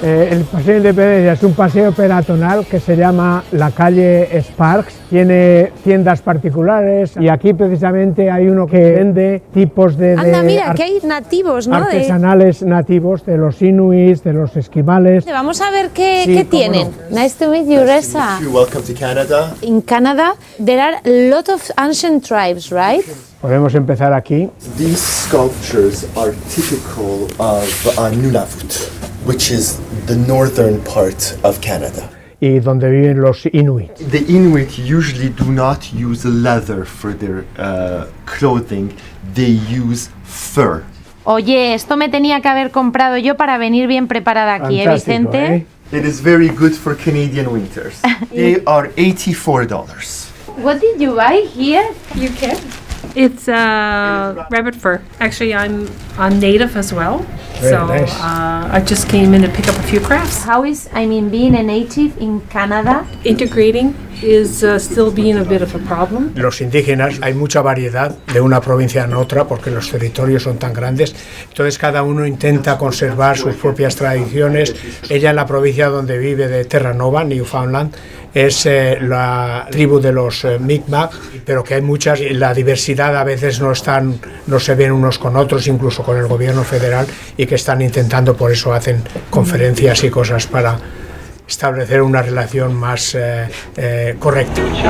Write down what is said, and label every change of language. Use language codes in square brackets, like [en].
[es] El Paseo Independencia es un paseo peatonal que se llama la calle Sparks, tiene tiendas particulares y aquí precisamente hay uno que vende tipos de Anda, mira, aquí hay nativos, ¿no? artesanales nativos de los inuits, de los esquimales. Vamos a ver qué, Sí, qué cómo tienen. no. [en] Nice to meet you, Reza. Welcome to Canada. In Canada, there are a lot of ancient tribes, right? [es] Podemos empezar aquí. [en] These sculptures are typical of Nunavut, which is the northern part of Canada. [es] Y donde viven los inuits. [en] The Inuit usually do not use leather for their clothing, they use fur. [es] Oye, esto me tenía que haber comprado yo para venir bien preparada aquí, Fantástico, Vicente? ¿eh? [en] It is very good for Canadian winters. They are $84. What did you buy here? You can. It's rabbit fur. Actually, I'm native as well, Very so nice. I just came in to pick up a few crafts. How is, being a native in Canada? Integrating is still being a bit of a problem. [es] Los indígenas, hay mucha variedad de una provincia en otra porque los territorios son tan grandes, entonces cada uno intenta conservar sus propias tradiciones. Ella en la provincia donde vive de Terranova, Newfoundland, es la tribu de los Mi'kmaq, pero que hay muchas, y la diversidad a veces no se ven unos con otros, incluso con el gobierno federal, y que están intentando, por eso hacen conferencias y cosas para establecer una relación más correcta.